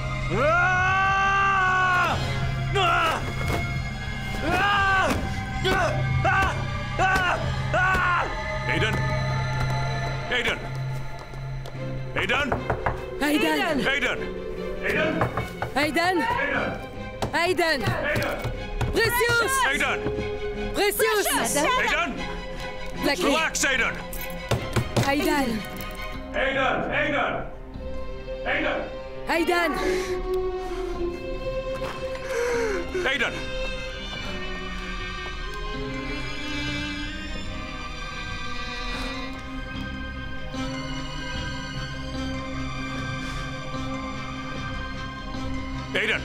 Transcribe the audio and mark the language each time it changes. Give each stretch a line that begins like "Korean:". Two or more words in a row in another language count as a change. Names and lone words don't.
English: Ah! Ah! Ah! Ah! Ah! Ah! Aiden! Aiden! Aiden! Aiden! Aiden! Aiden! Aiden! Aiden! Precious! Aiden! Precious! Aiden!
French: La clé!
English: Relax, Aiden! Aiden! Aiden! Aiden! Aiden! Aiden! Aiden! Aiden!